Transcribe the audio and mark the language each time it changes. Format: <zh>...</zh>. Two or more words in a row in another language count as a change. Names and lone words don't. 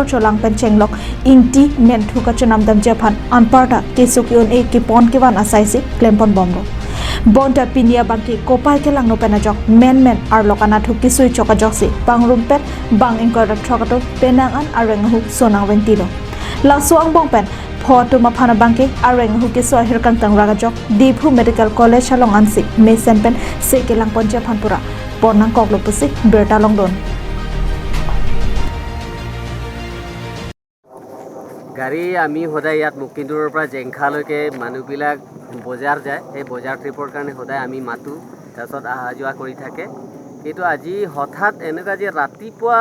<mjw>cholang pen chenglok ingti menthu ka chanamdam japhan anparta kesukyon e ki pon ke wan asaisi klempon bomro bonta pinia bangki kopai ke langno penajok men ar lokana thu kisui chokajok si pangrumpet bang ingkor trokato penangan arengu sonang wentilo laso ang bongpen photo maphana bangke areng huke so hirkang tang ragajok Dipu Medical College halong ansi mesen pen sekelang ponja phanpura pornang koklo pusi berta longdon</mjw> <as>গাড়ী আমি সদায় ইয়াত মুকিন্দুৰৰ পৰা জেংখালৈকে মানুহবিলাক বজাৰ যায় সেই বজাৰ ট্ৰিপৰ কাৰণে সদায় আমি মাতো তাৰপিছত অহা যোৱা কৰি থাকে কিন্তু আজি হঠাৎ এনেকুৱা যে ৰাতিপুৱা</as>